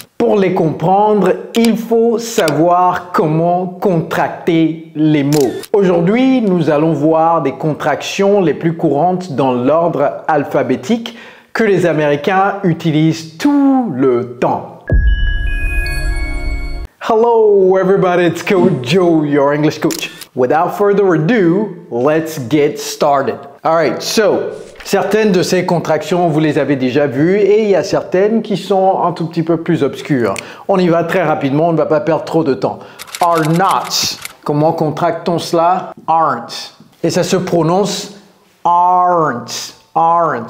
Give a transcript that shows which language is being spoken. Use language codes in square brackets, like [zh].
[fr] Pour les comprendre, il faut savoir comment contracter les mots. Aujourd'hui, nous allons voir des contractions les plus courantes dans l'ordre alphabétique que les Américains utilisent tout le temps. [en] Hello everybody, it's Coach Joe, your English coach. Without further ado, let's get started. Alright, so, [fr] certaines de ces contractions, vous les avez déjà vues et il y a certaines qui sont un tout petit peu plus obscures. On y va très rapidement, on ne va pas perdre trop de temps. [en] Are not. [fr] Comment contractons cela? [en] Aren't. [fr] Et ça se prononce aren't. Aren't.